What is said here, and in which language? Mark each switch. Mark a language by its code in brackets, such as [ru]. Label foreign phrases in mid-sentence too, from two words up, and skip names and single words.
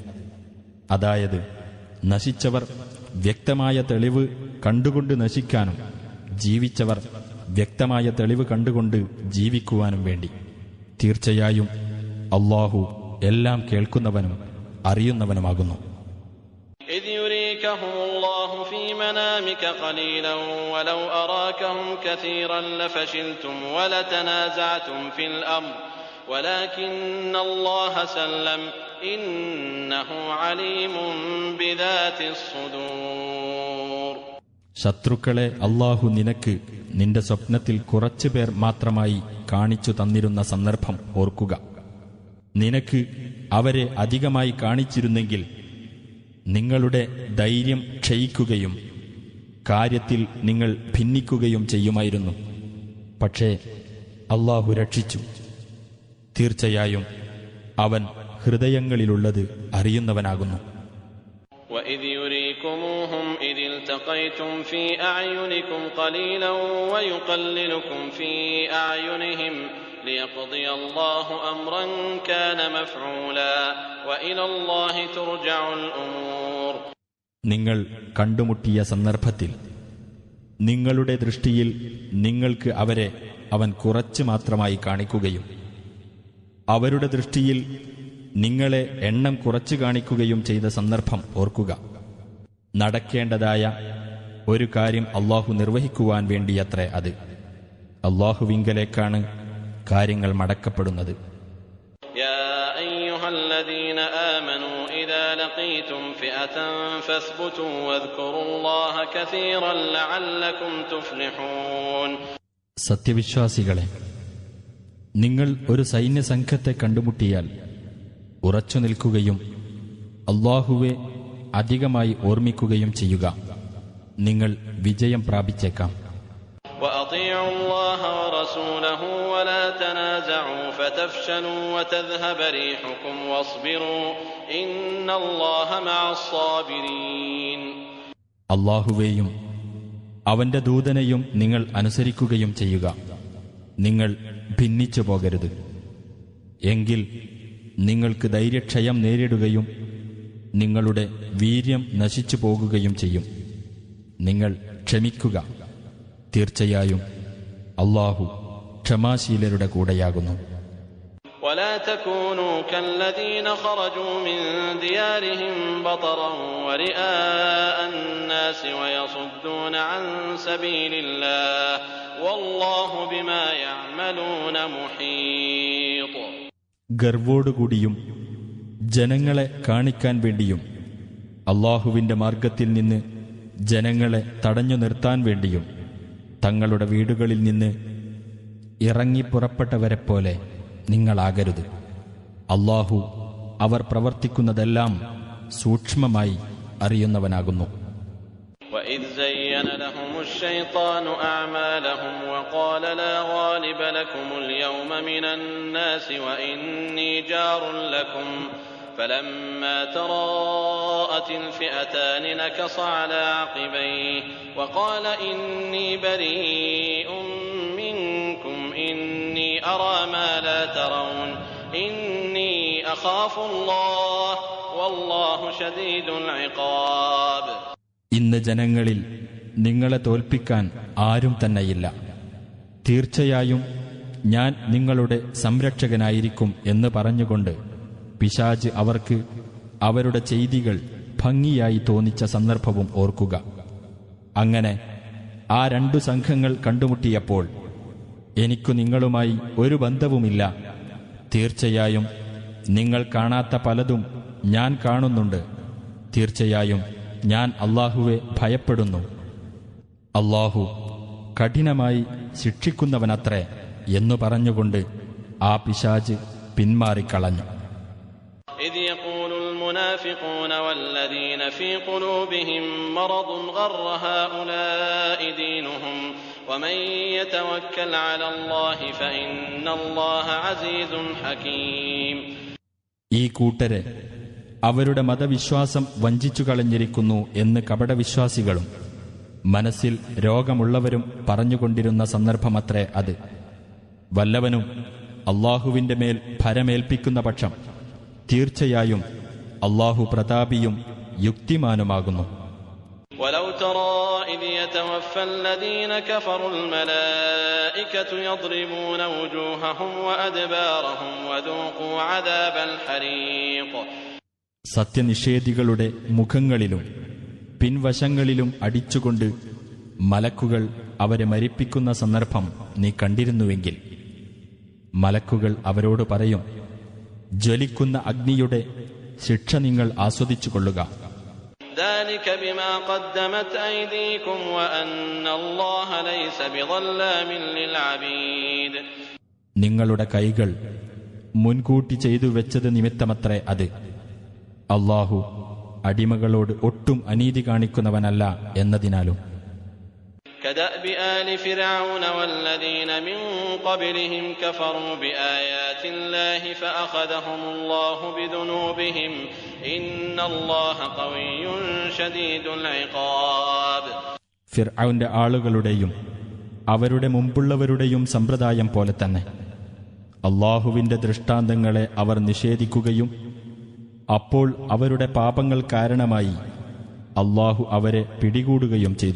[ml] അതായത് നശിച്ചവർ വ്യക്തമായ തെളിവ് കണ്ടുകൊണ്ട് നശിക്കാനും ജീവിച്ചവർ വ്യക്തമായ തെളിവ് കണ്ടുകൊണ്ട് ജീവിക്കുവാനും വേണ്ടി. തീർച്ചയായും അല്ലാഹു എല്ലാം കേൾക്കുന്നവനും അറിയുന്നവനുമാകുന്നു. [ar] إذ يريكهم الله في منامك قليلا ولو أراكهم كثيرا لفشلتم ولتنازعتم في الأمر ولكن الله سلم إنه عليم بذات الصدور. [ml] ശത്രുക്കളെ അല്ലാഹു നിനക്ക് നിന്റെ സ്വപ്നത്തിൽ കുറച്ചുപേർ മാത്രമായി കാണിച്ചു തന്നിരുന്ന സന്ദർഭം ഓർക്കുക. നിനക്ക് അവരെ അധികമായി കാണിച്ചിരുന്നെങ്കിൽ നിങ്ങളുടെ ധൈര്യം ക്ഷയിക്കുകയും കാര്യത്തിൽ നിങ്ങൾ ഭിന്നിക്കുകയും ചെയ്യുമായിരുന്നു. പക്ഷേ അല്ലാഹു രക്ഷിച്ചു. തീർച്ചയായും അവൻ ഹൃദയങ്ങളിലുള്ളത് അറിയുന്നവനാകുന്നു. [ar] وَإِذْ يُرِيكُمُوهُمْ إِذِ الْتَقَيْتُمْ فِي أَعْيُنِكُمْ قَلِيلًا وَيُقَلِّلُكُمْ فِي أَعْيُنِهِمْ لِيَقْضِيَ اللَّهُ أَمْرًا كَانَ مَفْعُولًا وَإِلَى اللَّهِ تُرْجَعُ الْأُمُورُ. [ml] നിങ്ങൾ കണ്ടുമുട്ടിയ സന്ദർഭത്തിൽ നിങ്ങളുടെ ദൃഷ്ടിയിൽ നിങ്ങൾക്ക് അവരെ അവൻ കുറച്ച് മാത്രമായി കാണിക്കുകയും അവരുടെ ദൃഷ്ടിയിൽ നിങ്ങളെ എണ്ണം കുറച്ചു കാണിക്കുകയും ചെയ്ത സന്ദർഭം ഓർക്കുക. നടക്കേണ്ടതായ ഒരു കാര്യം അല്ലാഹു നിർവഹിക്കുവാൻ വേണ്ടിയത്രേ അത്. അല്ലാഹുവിങ്കലേക്കാണ് കാര്യങ്ങൾ മടക്കപ്പെടുന്നത്. [ar] يا أيها الذين آمنوا إذا لقيتم فئة فاثبتوا واذكروا الله كثيرا لعلكم تفلحون. [ml] സത്യവിശ്വാസികളെ, നിങ്ങൾ ഒരു സൈന്യസംഘത്തെ കണ്ടുമുട്ടിയാൽ ഉറച്ചു നിൽക്കുകയും അല്ലാഹുവെ അധികമായി ഓർമ്മിക്കുകയും ചെയ്യുക. നിങ്ങൾ വിജയം പ്രാപിച്ചേക്കാം. [ar] وأطيعوا الله ورسوله ولا تنازعوا فتفشلوا وتذهب ريحكم واصبروا إن الله مع الصابرين. [ml] അല്ലാഹുവേയും അവന്റെ ദൂതനെയും നിങ്ങൾ അനുസരിക്കുകയും ചെയ്യുക. നിങ്ങൾ ഭിന്നിച്ചു പോകരുത്. എങ്കിൽ നിങ്ങൾക്ക് ധൈര്യക്ഷയം നേരിടുകയും നിങ്ങളുടെ വീര്യം നശിച്ചു പോകുകയും ചെയ്യും. നിങ്ങൾ ക്ഷമിക്കുക. തീർച്ചയായും അല്ലാഹു ക്ഷമാശീലരുടെ കൂടെയാകുന്നു. [ar] ولا تكونوا كالذين خرجوا من ديارهم بطرا ورئاء الناس ويصدون عن سبيل الله والله بما يعملون محيط. [ml] ഗർവോടുകൂടിയും ജനങ്ങളെ കാണിക്കാൻ വേണ്ടിയും അല്ലാഹുവിന്റെ മാർഗത്തിൽ നിന്ന് ജനങ്ങളെ തടഞ്ഞു നിർത്താൻ വേണ്ടിയും തങ്ങളുടെ വീടുകളിൽ നിന്ന് ഇറങ്ങിപ്പുറപ്പെട്ടവരെപ്പോലെ നിങ്ങളാകരുത്. അല്ലാഹു അവർ പ്രവർത്തിക്കുന്നതെല്ലാം സൂക്ഷ്മമായി അറിയുന്നവനാകുന്നു. [ar] وَإِذْ زَيَّنَ لَهُمُ الشَّيْطَانُ أَعْمَالَهُمْ وَقَالَ لَا غَالِبَ لَكُمُ الْيَوْمَ مِنَ النَّاسِ وَإِنِّي جَارٌ لَكُمْ فَلَمَّا تَرَاءَتِ الْفِئَتَانِ نَكَصَ عَلَى عَقِبَيْهِ وَقَالَ إِنِّي بَرِيءٌ مِّنكُمْ إِنِّي أَرَى مَا لَا تَرَوْنَ إِنِّي أَخَافُ اللَّهَ وَاللَّهُ شَدِيدُ الْعِقَابِ. [ml] ഇന്ന് ജനങ്ങളിൽ നിങ്ങളെ തോൽപ്പിക്കാൻ ആരും തന്നെയില്ല. തീർച്ചയായും ഞാൻ നിങ്ങളുടെ സംരക്ഷകനായിരിക്കും എന്ന് പറഞ്ഞുകൊണ്ട് പിശാച് അവർക്ക് അവരുടെ ചെയ്തികൾ ഭംഗിയായി തോന്നിച്ച സന്ദർഭവും ഓർക്കുക. അങ്ങനെ ആ രണ്ടു സംഘങ്ങൾ കണ്ടുമുട്ടിയപ്പോൾ എനിക്കു നിങ്ങളുമായി ഒരു ബന്ധവുമില്ല. തീർച്ചയായും നിങ്ങൾ കാണാത്ത പലതും ഞാൻ കാണുന്നുണ്ട്. തീർച്ചയായും ഞാൻ അല്ലാഹുവെ ഭയപ്പെടുന്നു. അല്ലാഹു കഠിനമായി ശിക്ഷിക്കുന്നവനത്രേ എന്നു പറഞ്ഞുകൊണ്ട് ആ പിശാച് പിന്മാറിക്കളഞ്ഞു. [ar] إذ يقول المنافقون والذين في قلوبهم مرض غر هؤلاء دينهم ومن يتوكل على الله فإن الله عزيز حكيم. [ml] ഈ കൂട്ടരെ അവരുടെ മതവിശ്വാസം വഞ്ചിച്ചു കളഞ്ഞിരിക്കുന്നു എന്ന് കപടവിശ്വാസികളും മനസ്സിൽ രോഗമുള്ളവരും പറഞ്ഞുകൊണ്ടിരുന്ന സന്ദർഭമത്രേ അത്. വല്ലവനും അള്ളാഹുവിന്റെ മേൽ ഭരമേൽപ്പിക്കുന്ന പക്ഷം തീർച്ചയായും അള്ളാഹു പ്രതാപിയും യുക്തിമാനുമാകുന്നു. [ar] ولو ترى إذ يتوفى الذين كفروا الملائكة يضربون وجوههم وأدبارهم وذوقوا عذاب الحريق. [ml] സത്യനിഷേധികളുടെ മുഖങ്ങളിലും പിൻവശങ്ങളിലും അടിച്ചുകൊണ്ട് മലക്കുകൾ അവരെ മരിപ്പിക്കുന്ന സന്ദർഭം നീ കണ്ടിരുന്നുവെങ്കിൽ മലക്കുകൾ അവരോട് പറയും, ജ്വലിക്കുന്ന അഗ്നിയുടെ ശിക്ഷ നിങ്ങൾ ആസ്വദിച്ചുകൊള്ളുക. [ar] ذلك بما قدمت أيديكم وأن الله ليس بظلام للعبيد. [ml] നിങ്ങളുടെ കൈകൾ മുൻകൂട്ടി ചെയ്തു വെച്ചത് നിമിത്തമത്രേ അത്. അല്ലാഹു അടിമകളോട് ഒട്ടും അനീതി കാണിക്കുന്നവനല്ല എന്നതിനാലും. [ar] كدأب آل فرعون والذين من قبلهم كفروا بآيات الله فأخذهم الله بذنوبهم إن الله قوي شديد العقاب. [ml] ഫിർഔന്റെ ആളുകളുടെയും അവരുടെ മുമ്പുള്ളവരുടെയും സമ്പ്രദായം പോലെ തന്നെ അല്ലാഹുവിന്റെ ദൃഷ്ടാന്തങ്ങളെ അവർ നിഷേധിക്കുകയും അപ്പോൾ അവരുടെ പാപങ്ങൾ കാരണമായി അല്ലാഹു അവരെ പിടികൂടുകയും ചെയ്തു.